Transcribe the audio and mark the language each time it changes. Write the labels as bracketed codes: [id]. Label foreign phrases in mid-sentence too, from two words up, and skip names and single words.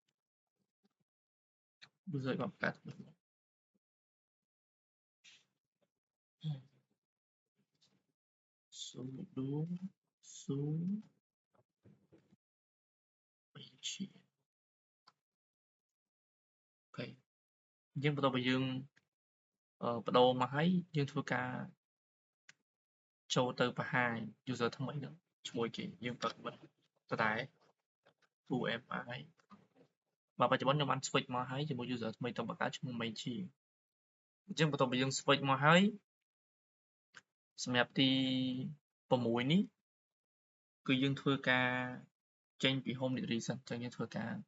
[km] user បានបង្កើតsudo su ជាអូខេអញ្ចឹងបន្ទាប់ពីយើងបដូរមកហើយយើងធ្វើ ការចូលទៅបង្ហាញ user ថ្មីហ្នឹងជាមួយគេយើងប្រើ command ដដែល [en] who am I [km] បាទបច្ចុប្បន្នខ្ញុំបាន switch មកហើយជាមួយ user ថ្មីទៅបង្កើតឈ្មោះ Meiji អញ្ចឹងបន្ទាប់ពីយើង switch មកហើយសម្រាប់ទី6នេះគឺយើងធ្វើការចេញពី [en] home directory [km] សិនអញ្ចឹងយើងធ្វើការ